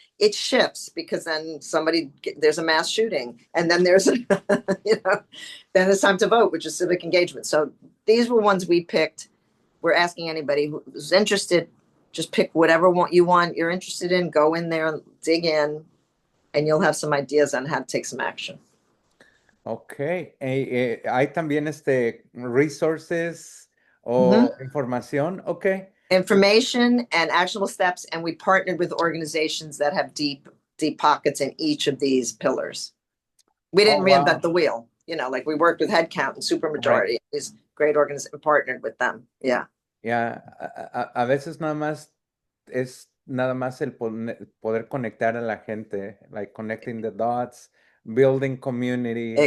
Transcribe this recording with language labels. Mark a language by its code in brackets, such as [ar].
[en] It shifts because then there's a mass shooting, and then there's then it's time to vote, which is civic engagement. So these were ones we picked. We're asking anybody who's interested, just pick whatever you're interested in, go in there and dig in, and you'll have some ideas on how to take some action. Okay. [es] Hay también [en] resources [es] o Mm-hmm. información. Okay. [en] Information and actionable steps, and we partnered with organizations that have deep pockets in each of these pillars. We Oh, didn't reinvent wow. the wheel, like we worked with Headcount and Right. Supermajority, these great organizations, partnered with them. Yeah. [es] Yeah. A veces es nada más el poder conectar a la gente, [en] like connecting the dots, building community,